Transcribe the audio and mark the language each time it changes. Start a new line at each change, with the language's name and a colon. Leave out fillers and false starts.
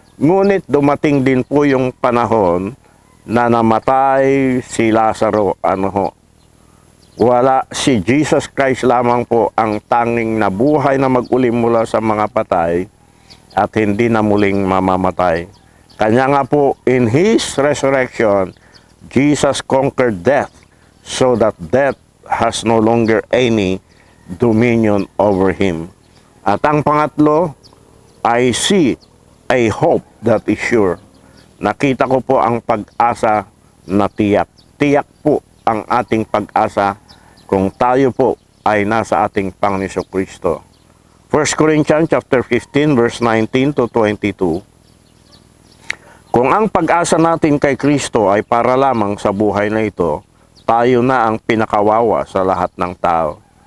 Filipino: Ngunit dumating din po yung panahon na namatay si Lazaro. Wala, si Jesus Christ lamang po ang tanging nabuhay na mag-uli mula sa mga patay at hindi na muling mamamatay. Kanya nga po,
English: in His resurrection, Jesus conquered death so that death has no longer any dominion over him.
Filipino: At ang pangatlo,
English: I see a hope that is sure.
Filipino: Nakita ko po ang pag-asa na tiyak. Tiyak po ang ating pag-asa kung tayo po ay nasa ating Panginoon Kristo.
English: 1 Corinthians chapter 15 verse 19 to 22.
Filipino: Kung ang pag-asa natin kay Kristo ay para lamang sa buhay na ito, tayo na ang pinakawawa sa lahat ng tao.